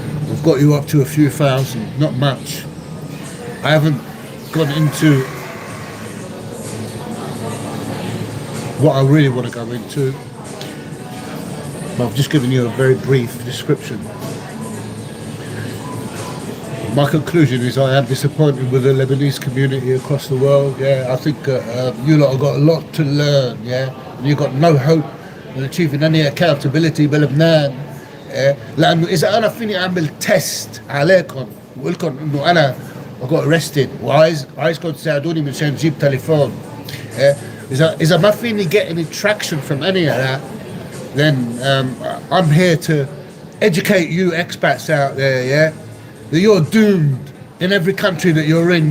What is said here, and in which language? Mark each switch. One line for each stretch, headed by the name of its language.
English: I've got you up to a few thousand, not much. I haven't gone into what I really want to go into, but I've just given you a very brief description. My conclusion is I am disappointed with the Lebanese community across the world. Yeah, I think you lot have got a lot to learn. Yeah, and you've got no hope in achieving any accountability بلبنان.
Arabic: لأنه إذا أنا فيني أعمل تيست عليكم وأقول لكم إنه أنا
English: I got arrested
Arabic: وعايزكم تساعدوني من شان نجيب تليفون. إذا ما فيني
English: get any traction from any of that, then I'm here to educate you expats out there. Yeah. That you're doomed in every country that you're in.